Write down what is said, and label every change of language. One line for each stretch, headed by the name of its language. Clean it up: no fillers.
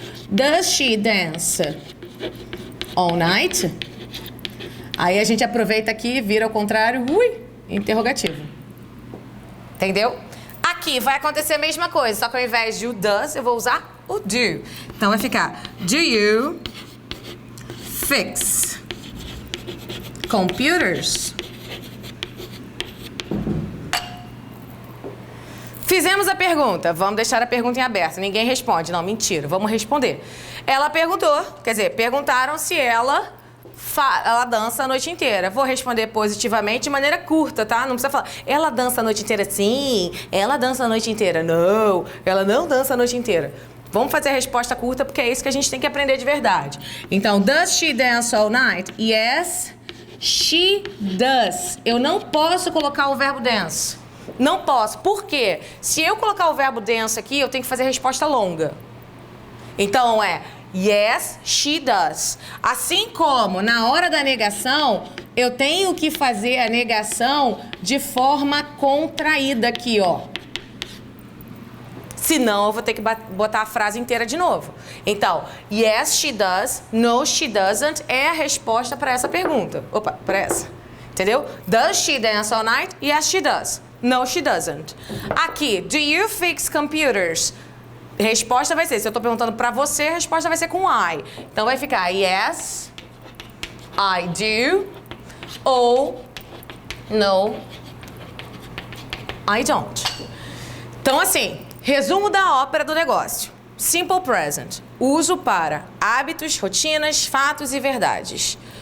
English: Does she dance all night?
Portuguese: Aí a gente aproveita aqui, vira ao contrário, interrogativo. Entendeu? Aqui vai acontecer a mesma coisa, só que ao invés de o does, eu vou usar o do. Então vai ficar
English: do you fix computers?
Portuguese: Fizemos a pergunta, vamos deixar a pergunta em aberto. Ninguém responde, não, mentira, vamos responder. Ela perguntou, quer dizer, perguntaram se ela dança a noite inteira. Vou responder positivamente de maneira curta, tá? Não precisa falar, ela dança a noite inteira sim, ela dança a noite inteira. Não, ela não dança a noite inteira. Vamos fazer a resposta curta porque é isso que a gente tem que aprender de verdade.
English: Então, does she dance all night? Yes, she does.
Portuguese: Eu não posso colocar o verbo dance. Não posso. Por quê? Se eu colocar o verbo dance aqui, eu tenho que fazer a resposta longa. Então,
English: yes, she does.
Portuguese: Assim como na hora da negação, eu tenho que fazer a negação de forma contraída aqui, ó. Senão, eu vou ter que botar a frase inteira de novo. Então,
English: yes, she does, no, she doesn't
Portuguese: é a resposta para essa pergunta. Opa, para essa. Entendeu?
English: Does she dance all night? Yes, she does. No, she doesn't. Aqui, do you fix computers?
Portuguese: Resposta vai ser, se eu tô perguntando pra você, a resposta vai ser com I. Então vai ficar
English: yes, I do, ou no, I don't.
Portuguese: Então assim, resumo da ópera do negócio. Simple present, uso para hábitos, rotinas, fatos e verdades.